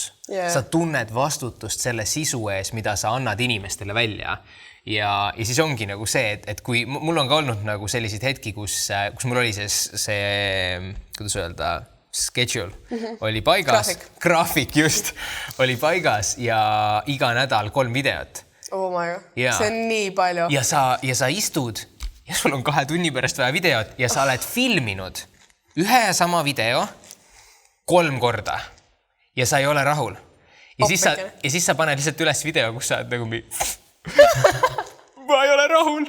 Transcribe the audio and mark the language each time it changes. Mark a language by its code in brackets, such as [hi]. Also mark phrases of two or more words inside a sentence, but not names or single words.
[et] Sa tunned vastutust selle sisu ees, mida sa annad inimestele välja. Ja siis ongi nagu see, et kui mul on ka olnud nagu selliseid hetki, kus mul oli see kuidas öelda, schedule oli paigas. Graafik just oli paigas ja iga nädal 3 videot. [en] Oh my God. [et] See on nii palju. Ja sa istud ja sul on 2 tunni pärast vaja videot ja sa oled filminud ühe ja sama video 3 korda. Ja sa ei ole rahul. Ja siis sa paned lihtsalt üles video, kus sa oled nagu ma ei ole rahul.